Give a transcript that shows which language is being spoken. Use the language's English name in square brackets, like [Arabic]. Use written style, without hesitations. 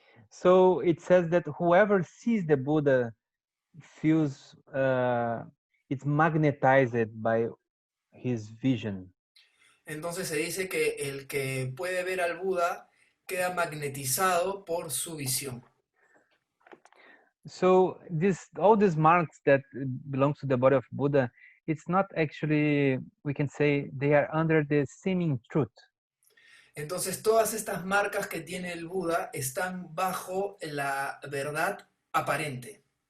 [English] So it says that whoever sees the Buddha feels it's magnetized by his vision. [Spanish] Entonces se dice que el que puede ver al Buda queda magnetizado por su visión. [English] So all these marks that belongs to the body of Buddha, it's not actually, we can say, they are under the seeming truth. [Spanish] Entonces todas estas marcas que tiene el Buda están bajo la verdad aparente.